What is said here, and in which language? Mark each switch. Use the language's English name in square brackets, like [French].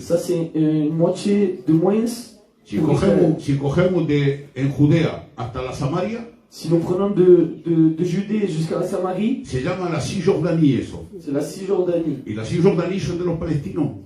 [French] Ça, c'est une moitié de moins [Spanish] Si [French] pour Israël. [Spanish] cogemos en Judea hasta la Samaria, [French] Si nous prenons de Judée jusqu'à la Samarie, [Spanish] se llama la Cisjordanie eso. [French] c'est la Cisjordanie. [Spanish] Y la Cisjordanie son de los palestinos.